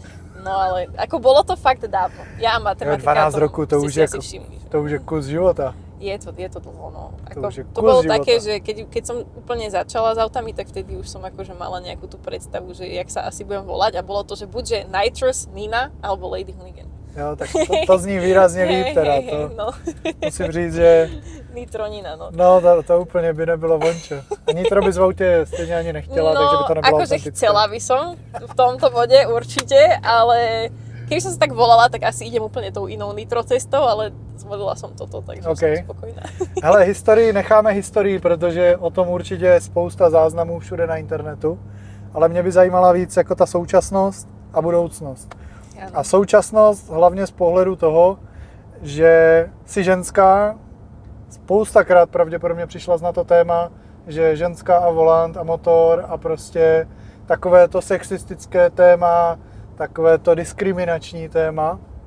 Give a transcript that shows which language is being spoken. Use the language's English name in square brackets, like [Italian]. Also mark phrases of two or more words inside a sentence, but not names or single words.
[Slovak] No ale ako bolo to fakt dávno. Ja a matematika. 12 rokov, to už je kus života. Je to dlho, no. To bolo života. také, že keď som úplne začala s autami, tak vtedy už som akože mala nejakú tú predstavu, že jak sa asi budem volať a bolo to, že buďže Nitrous, Nina alebo Lady Hoonigan. [Czech] Jo, tak to zní výrazně líp teda, to no. musím říct, že... Nitronina, no. No, to úplně by nebylo vončo. A nitro bys v autě stejně ani nechtěla, takže by to nebylo akože autentické. [Slovak] chcela by som v tomto bode určite, ale keby som sa tak volala, tak asi idem úplne tou inou nitro cestou, ale zvolila som toto, takže som spokojná. [Czech] Hele, necháme historii, protože o tom určitě je spousta záznamů všude na internetu, ale mě by zajímala víc jako ta současnost a budoucnost. A současnost hlavně z pohledu toho, že si ženská, spoustakrát pravděpodobně přišla na to téma, že ženská a volant a motor a prostě takové to sexistické téma, takové to diskriminační téma.